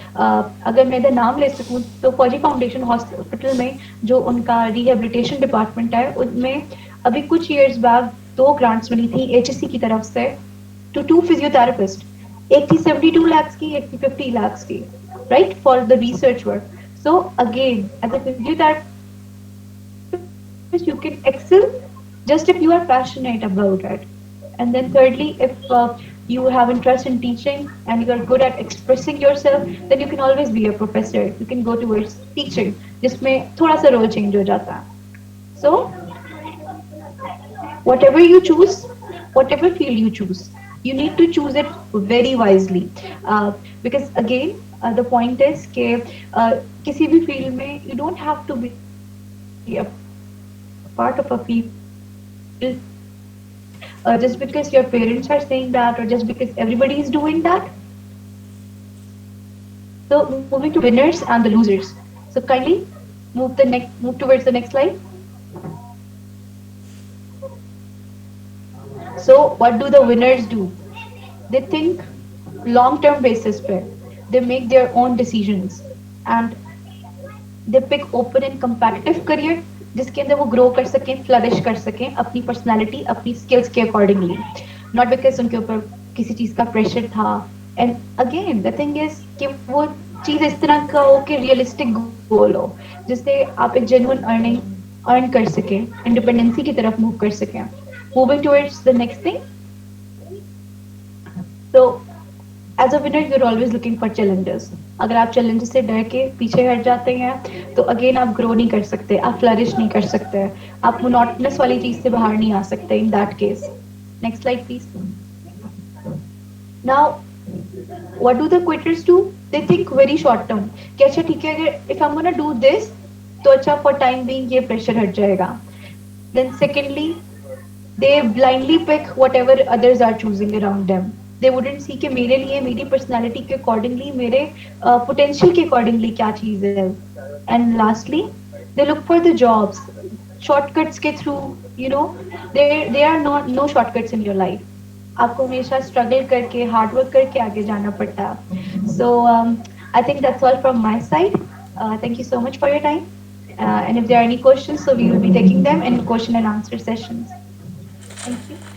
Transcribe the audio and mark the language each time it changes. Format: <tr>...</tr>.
<ur>اگر میں ادھر نام لے سکوں تو فوجی فاؤنڈیشن ہاسپٹل میں جو ان کا ریہیبلیٹیشن ڈپارٹمنٹ ہے ان میں ابھی کچھ ایئرس بعد 2 گرانٹس ملی تھی HSC کی طرف سے ٹو 2 فزیوتھراپسٹ. ایک تھی 72 lakhs کی, ایک تھی 50 lakhs کی, right, for the research work.</ur> <en>So again as a physiotherapist you can excel just if you are passionate about it. And then thirdly, if you have interest in teaching and you are good at expressing yourself, then you can always be a professor. You can go towards teaching,</en> <ur>jisme thoda sa role change ho jata hai.</ur> <en>So whatever you choose, whatever field you choose, you need to choose it very wisely. Because again, the point is</en> <ur>ke kisi bhi field mein</ur> <en>you don't have to be a part of a field just because your parents are saying that or just because everybody is doing that. So moving to winners and the losers. So kindly move towards the next slide. So what do the winners do? They think long term basis pe, they make their own decisions and they pick open and competitive career</en> <ur>جس کے اندر وہ گرو کر سکیں, flourish کر سکیں اپنی personality, اپنی skills کے اکارڈنگلی,</ur> <en>not because</en> <ur>ان کے اوپر کسی چیز کا پریشر تھا.</ur> <en>and again the thing is</en> <ur>کہ وہ چیز اس طرح کا ہو کہ ریئلسٹک گول ہو جس سے آپ ایک جینوئن ارن کر سکیں, انڈیپینڈنسی کی طرف موو کر سکیں.</ur> <en>Moving towards the next thing. So as a winner you are always looking for challenges.</en> <ur>اگر آپ چیلنجز سے ڈر کے پیچھے ہٹ جاتے ہیں تو اگین آپ گرو نہیں کر سکتے, آپ فلرش نہیں کر سکتے, آپ مونوٹنس والی چیز سے باہر نہیں آ سکتے.</ur> <en>In that case next slide please. Now what do the quitters do? They think very short term</en> <ur>کہ اچھا ٹھیک ہے اگر</ur> <en>if I'm gonna do this تو اچھا for time being</en> <ur>یہ پریشر ہٹ جائے گا.</ur> <en>Then secondly, they blindly pick whatever others are choosing around them. They wouldn't see</en> <ur>کہ میرے لیے میری پرسنالٹی کے اکارڈنگلی, میرے پوٹینشیل کے اکارڈنگلی کیا چیز ہے.</ur> <en>And lastly, they look for the jobs, shortcuts کے through, you know, there are no shortcuts in your life.</en> <ur>آپ کو ہمیشہ اسٹرگل کر کے ہارڈ ورک کر کے آگے جانا پڑتا ہے.</ur> <en>So I think that's all from my side. Thank you so much for your time. And if there are any questions so we will be taking them in question and answer sessions. Thank you.</en>